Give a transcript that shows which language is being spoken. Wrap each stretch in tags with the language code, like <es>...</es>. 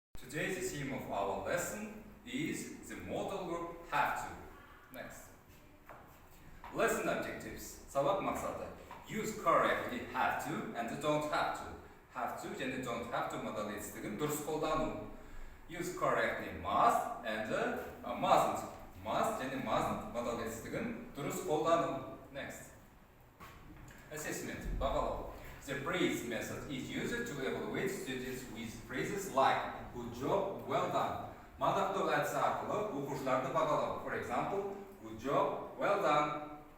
<en>Today the theme of our lesson is the modal verb have to. Next. Lesson objectives.</en> <kk>Сабақ мақсаты.</kk> <en>Use correctly have to and don't have to. Have to және don't have to modal</en> <kk>етістігін дұрыс қолдану.</kk> <en>Use correctly must and mustn't.</en> <kk>Must және mustn't modal етістігін дұрыс қолдану.</kk> <en>Next. Assessment.</en> <kk>Бағалау.</kk> <en>The praise method is used to evaluate students with phrases like good job, well done.</en> <kk>Мадақтау әдісі арқылы оқушыларды бағалау.</kk> <en>For example, good job, well done.</en>